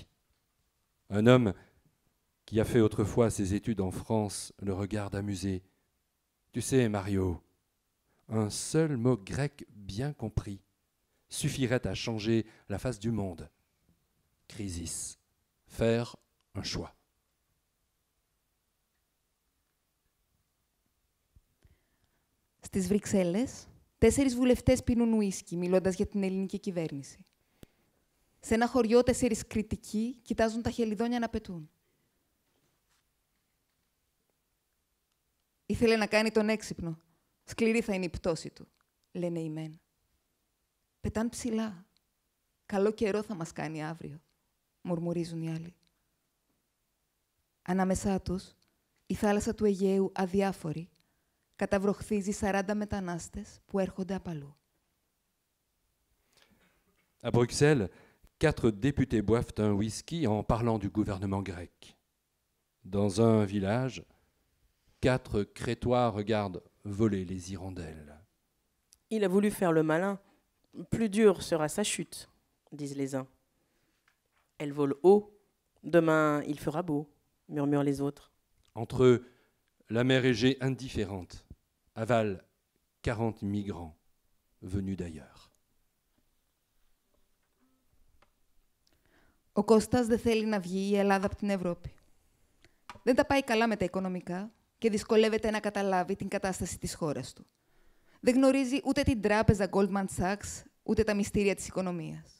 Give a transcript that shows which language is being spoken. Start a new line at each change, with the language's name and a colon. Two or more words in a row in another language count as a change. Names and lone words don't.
French: Un homme qui a fait autrefois ses études en France le regarde amusé. Tu sais, Mario, un seul mot grec bien compris suffirait à changer la face du monde. Crisis. Faire un choix.
Greek: Στις Βρυξέλλες, 4 βουλευτές πίνουν ουίσκι, μιλώντας για την ελληνική κυβέρνηση. Σε ένα χωριό, 4 κριτικοί κοιτάζουν τα χελιδόνια να πετούν. Ήθελε να κάνει τον έξυπνο. Σκληρή θα είναι η πτώση του, λένε οι μεν. Πετάν ψηλά. Καλό καιρό θα μας κάνει αύριο, μουρμουρίζουν οι άλλοι. Ανάμεσά τους, η θάλασσα του Αιγαίου αδιάφορη καταβροχθίζει 40 μετανάστες που έρχονται απ' αλλού.
French: À Bruxelles, 4 députés boivent un whisky en parlant du gouvernement grec. Dans un village, 4 Crétois regardent voler les hirondelles. Il a voulu faire le malin. Plus dure sera sa chute, disent les uns. Elle vole haut. Demain, il fera beau, murmurent les autres. Entre eux, la mer Égée indifférente avale 40 migrants venus d'ailleurs.
Greek: Ο Κώστας δεν θέλει να βγει η Ελλάδα από την Ευρώπη. Δεν τα πάει καλά με τα οικονομικά και δυσκολεύεται να καταλάβει την κατάσταση της χώρας του. Δεν γνωρίζει ούτε την τράπεζα Goldman Sachs, ούτε τα μυστήρια της οικονομίας.